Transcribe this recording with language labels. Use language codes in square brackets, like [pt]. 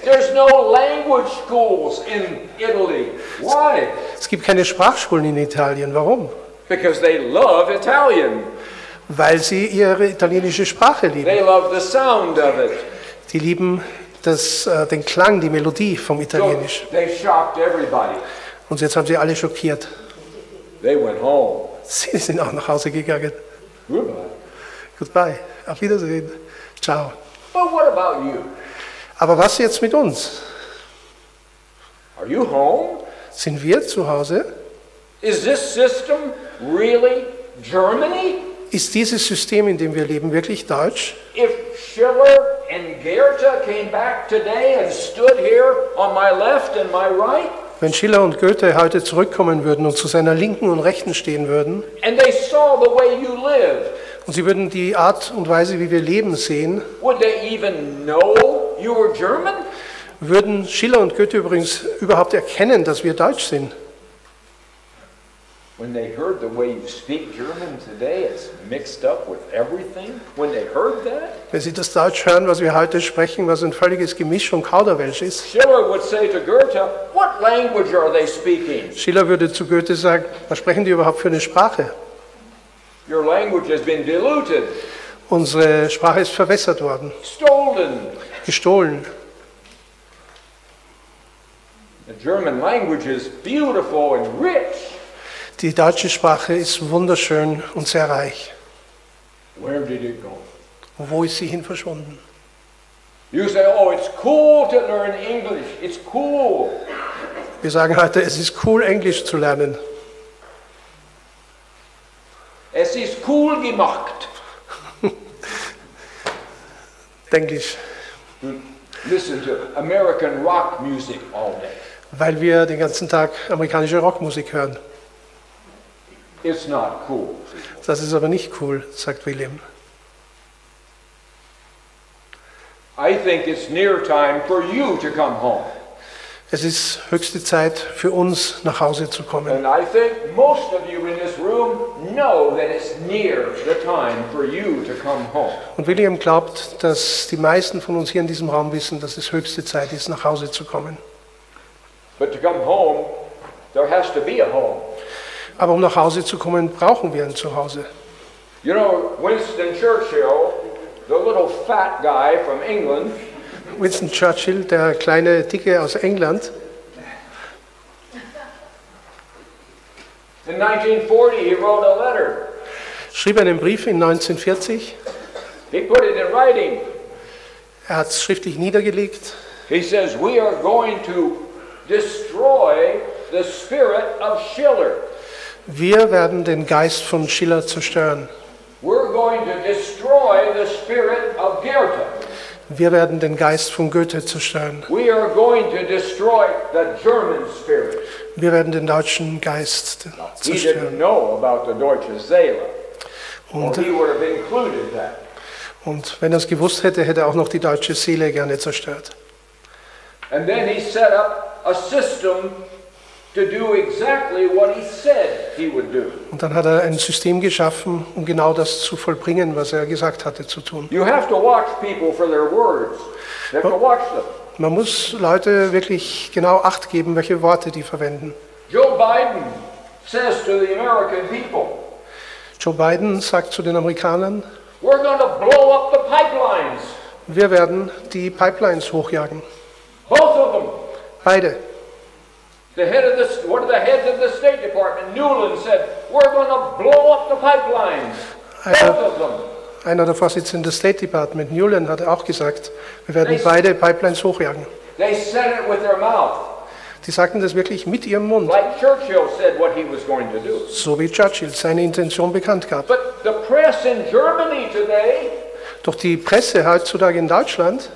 [en] There's no language schools in Italy. Why? [de] Es gibt keine Sprachschulen in Italien. Warum? [en] Because they love Italian. [de] Weil sie ihre italienische Sprache [en] They [de] lieben. [en] love the sound of it. [de] Die lieben den Klang, die Melodie vom [en] So [de] Italienisch. [en] they shocked everybody. [de] Und jetzt haben sie alle schockiert. [en] They went home. [de] Sie sind auch nach Hause gegangen. [en] Goodbye. Goodbye. [de] Auf Wiedersehen. [it] Ciao. [en] But what about you? [de] Aber was jetzt mit uns? [en] Are you home? [de] Sind wir zu Hause? [en] Is this system really Germany? [de] Ist dieses System, in dem wir leben, wirklich deutsch? [en] If Schiller and Goethe came back today and stood here on my left and my right, [de] Wenn Schiller und Goethe heute zurückkommen würden und zu seiner Linken und Rechten stehen würden [en] and they saw the way you live, [de] und sie würden die Art und Weise, wie wir leben, sehen, [en] would they even know you were German? [de] würden Schiller und Goethe übrigens überhaupt erkennen, dass wir deutsch sind. [en] When they heard the way you speak German today, it's mixed up with everything. When they heard that, [de] Wenn sie das Deutsch hören, was wir heute sprechen, was ein völliges Gemisch von Kauderwelsch ist, [en] Schiller would say to Goethe, what language are they speaking? [de] Schiller würde zu Goethe sagen, was sprechen die überhaupt für eine Sprache? [en] Your language has been diluted, [de] Unsere Sprache ist verwässert worden, [en] stolen. [de] gestohlen. [en] The German language is beautiful and rich. [de] Die deutsche Sprache ist wunderschön und sehr reich. [en] Where did it go? [de] Wo ist sie hin verschwunden? [en] You say, oh, it's cool to learn English. It's cool. [de] Wir sagen heute, es ist cool, Englisch zu lernen. Es ist cool gemacht. Englisch, [en] To listen to American rock music all day. [de] weil wir den ganzen Tag amerikanische Rockmusik hören. [en] It's not cool. [de] Das ist aber nicht cool, sagt William. [en] I think it's near time for you to come home. [de] Es ist höchste Zeit für uns, nach Hause zu kommen. [en] And I think most of you in this room know that it's near the time for you to come home. [de] Und William glaubt, dass die meisten von uns hier in diesem Raum wissen, dass es höchste Zeit ist, nach Hause zu kommen. [en] But to come home, there has to be a home. [de] Aber um nach Hause zu kommen, brauchen wir ein Zuhause. [en] You know, Winston Churchill, the little fat guy from England, [de] Winston Churchill, der kleine Dicke aus England, [en] in 1940 he wrote a letter. [de] schrieb einen Brief in 1940. [en] He put it in writing. [de] Er hat es schriftlich niedergelegt. [en] He says, we are going to destroy the spirit of Schiller. [de] Wir werden den Geist von Schiller zerstören. [en] We're going to destroy the spirit of Goethe. [de] Wir werden den Geist von Goethe zerstören. [en] We are going to destroy the German spirit. [de] Wir werden den deutschen Geist [en] He didn't [de] zerstören. [en] know about the [de] deutsche Seele, [en] or [de] Und, [en] he would have included that. [de] und wenn er es gewusst hätte, hätte er auch noch die deutsche Seele gerne zerstört. [en] And then he set up a system to do exactly what he said he would do. [de] Und dann hat er ein System geschaffen, um genau das zu vollbringen, was er gesagt hatte zu tun. [en] You have to watch people for their words. You have to watch them. [de] Man muss Leute wirklich genau Acht geben, welche Worte die verwenden. [en] Joe Biden says to the American people, [de] Joe Biden sagt zu den Amerikanern, [en] we're going to blow up the pipelines. [de] wir werden die Pipelines hochjagen. [en] Both of them. [de] Beide. [en] One of the heads of the State Department, Newland, said, we're going to blow up the pipelines. Both of them. [de] Einer der Vorsitzenden des State Department, Newland, hat auch gesagt, wir werden beide Pipelines hochjagen. [en] They said it with their mouth, [de] Die sagten das wirklich mit ihrem Mund, [en] like Churchill said what he was going to do. [de] so wie Churchill seine Intention bekannt gab. [en] But the press in Germany today [de] Doch die Presse heutzutage in Deutschland